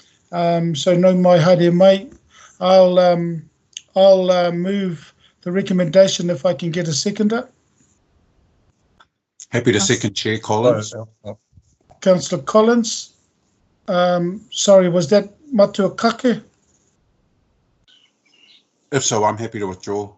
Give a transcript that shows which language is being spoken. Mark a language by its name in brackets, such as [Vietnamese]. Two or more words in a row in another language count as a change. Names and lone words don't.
[Māori] So no mai haere mai. [English] I'll move the recommendation if I can get a seconder. Happy to second, Chair Collins. Councillor Collins. Sorry, was that Matua Kake? If so, I'm happy to withdraw.